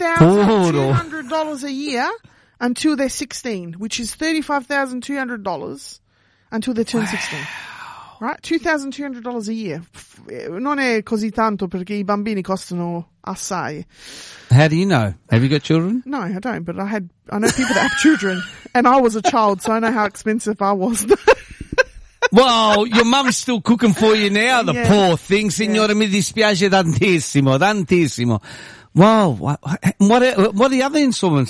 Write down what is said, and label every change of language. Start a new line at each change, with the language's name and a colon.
English: $2,200 a year until they're 16, which is $35,200 until they turn 16. Right? $2,200 a year.
Italian: Non è così tanto perché I bambini costano assai.
English: How do you know? Have you got children? No, I don't, but I know people that have children. And I was a child, so I know how expensive I was. Well, your mum's still cooking for you now, the poor thing.
Italian: Signora, mi dispiace tantissimo, tantissimo.
English: Well, what are the other installments?